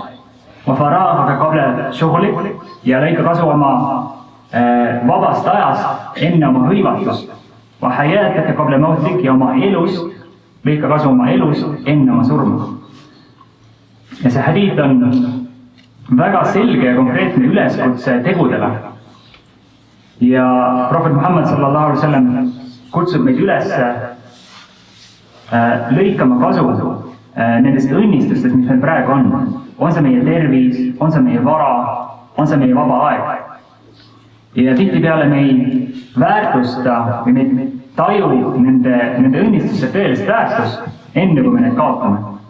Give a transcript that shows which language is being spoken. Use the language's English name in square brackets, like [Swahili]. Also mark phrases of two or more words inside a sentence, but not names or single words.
[Arabic] و فراغك قبل شغلك, [Estonian] ja lõika kasu oma vabast ajast enne oma hõivatust. [Arabic] و حياتك قبل موتك, [Estonian] ja oma elust, lõika kasu oma elust enne oma surma. Ja see hadiid on väga selge ja konkreetne üleskutse tegudele. Ja Prohvet Muhammad [Arabic] صلى الله عليه وسلم [Estonian] kutsub meid üles lõikama kasu nendest õnnistustest, mis meil praegu on. On see meie tervis, on see meie vara, on see meie vaba aeg. Ja tihtipeale me ei väärtusta või me ei taju nende õnnistuste tõelist väärtust enne, kui me need kaotame.